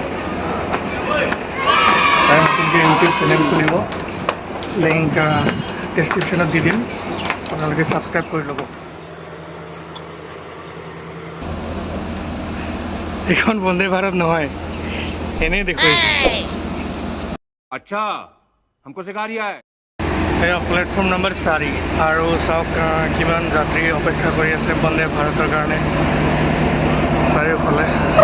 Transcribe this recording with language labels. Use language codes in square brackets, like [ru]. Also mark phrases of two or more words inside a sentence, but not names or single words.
[as] তাই নতুনকৈ ইউটিউব চেনেল খুলিব, লিংক ডেছক্ৰিপশ্যনত দি দিম, আপোনালোকে ছাবস্ক্ৰাইব কৰি ল'ব। এইখন বন্দে ভাৰত নহয়, এনেই দেখুৱাইছে। [hi] अच्छा हमको सिखा रिया है। [as] এয়া [en] platform number [as] 4 আৰু চাওক কিমান যাত্ৰী অপেক্ষা কৰি আছে বন্দে ভাৰতৰ কাৰণে চাৰিওফালে।